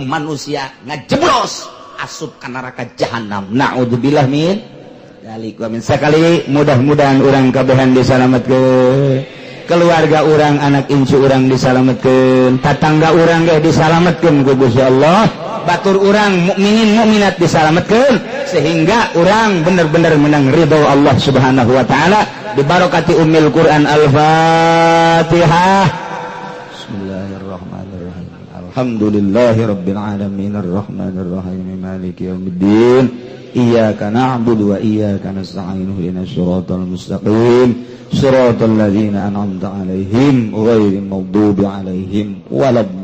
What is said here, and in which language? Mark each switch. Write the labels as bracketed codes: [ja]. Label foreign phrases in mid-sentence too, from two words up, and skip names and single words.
[su] manusia ngajeblos asup ka neraka jahanam [ar] نعوذ بالله من ذلك [su] wa min sakali mudah-mudahan urang kabehan disalametkeun keluarga urang anak incu urang disalametkeun tatangga urang ge disalametkeun ku Gusti Allah batur urang mukminin mukminat disalametkeun sehingga urang bener-bener menang ridho Allah [ar] سبحانه وتعالى ببركة أم القرآن الفاتحة. بسم الله الرحمن الرحيم. الحمد لله رب العالمين الرحمن الرحيم مالك يوم الدين إياك نعبد وإياك نستعين اهدنا الصراط المستقيم صراط الذين أنعمت عليهم غير المغضوب عليهم ولا